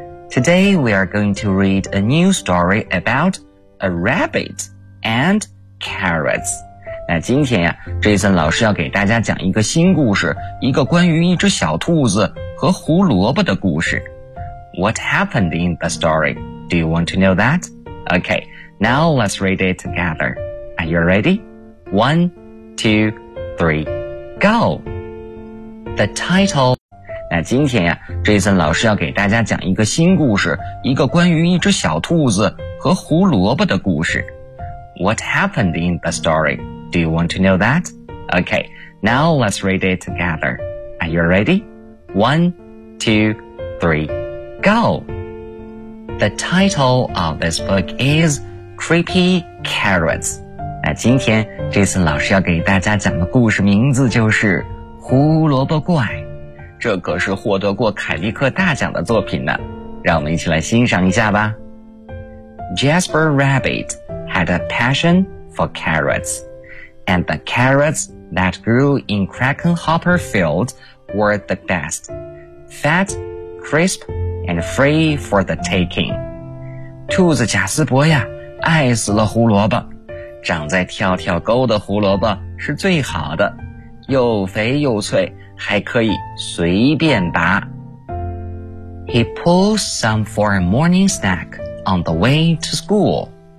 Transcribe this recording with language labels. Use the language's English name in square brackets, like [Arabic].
[English] Today we are going to read a new story about a rabbit and carrots. [Chinese] 那今天呀 ,Jason 老师要给大家讲一个新故事，一个关于一只小兔子和胡萝卜的故事。 [English] What happened in the story? Do you want to know that? Okay, now let's read it together. Are you ready? One, two, three, go! The title. [Chinese] 那今天呀 ,Jason 老师要给大家讲一个新故事，一个关于一只小兔子和胡萝卜的故事。 [English] What happened in the story? Do you want to know that? Okay, now let's read it together. Are you ready? One, two, three, go! The title of this book is Creepy Carrots. [Chinese] 那今天这次老师要给大家讲的故事名字就是胡萝卜怪，这可是获得过凯利克大奖的作品呢，让我们一起来欣赏一下吧。 [English] Jasper Rabbit had a passion for carrots, and the carrots that grew in Crackenhopper Field were the best, fat, crisp, and free for the taking. [Chinese] 兔子贾斯伯呀，爱死了胡萝卜，长在跳跳沟的胡萝卜是最好的，又肥又脆，还可以随便拔。 [English] He pulled some for a morning snack on the way to school.